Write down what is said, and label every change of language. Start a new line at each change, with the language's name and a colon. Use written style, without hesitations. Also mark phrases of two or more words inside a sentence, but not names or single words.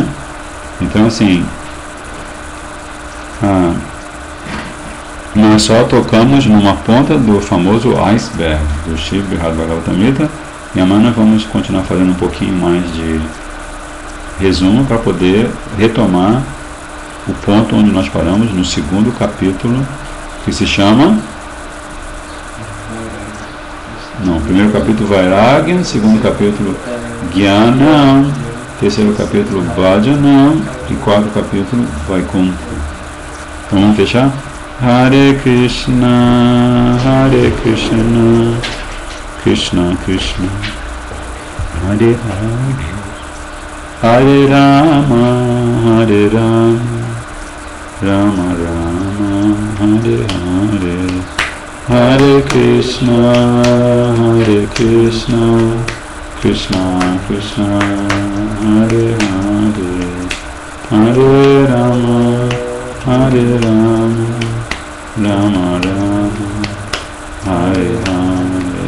Portuguese: Então, assim, nós só tocamos numa ponta do famoso iceberg do Srimad Bhagavatamrita, e amanhã vamos continuar fazendo um pouquinho mais de resumo para poder retomar o ponto onde nós paramos no segundo capítulo, que se chama... Não, primeiro capítulo Vairagya, segundo capítulo Jnanam, terceiro capítulo Bhajanam e quarto capítulo Vaikuntha. Então vamos fechar?
Sanskrit: Hare Krishna, Krishna Krishna, Hare Hare, Hare Rama, Rama Rama, Hare Hare, Hare Krishna, Krishna Krishna, Hare Hare, Hare Rama, Rama Rama, Hare Hare.